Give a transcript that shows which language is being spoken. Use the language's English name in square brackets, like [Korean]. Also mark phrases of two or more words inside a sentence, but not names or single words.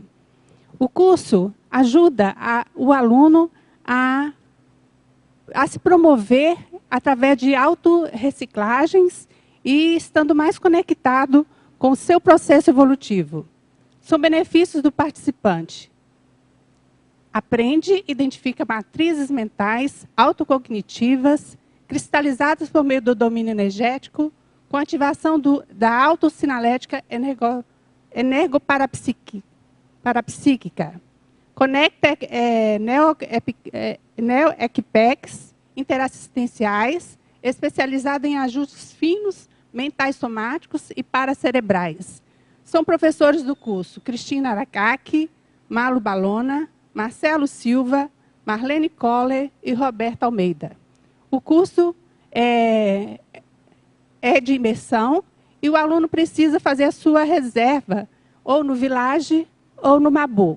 [Portuguese] O curso ajuda o aluno a se promover através de autorreciclagens e estando mais conectado com o seu processo evolutivo. São benefícios do participante. Aprende e identifica matrizes mentais autocognitivas, cristalizadas por meio do domínio energético, com ativação da autossinalética energoparapsíquica. Conecta neo-equipex interassistenciais, especializada em ajustes finos, mentais somáticos e paracerebrais. São professores do curso Cristina Aracaki, Malu Balona, Marcelo Silva, Marlene Coller e Roberta Almeida. O curso é de imersão e o aluno precisa fazer a sua reserva ou no Village ou no Mabu.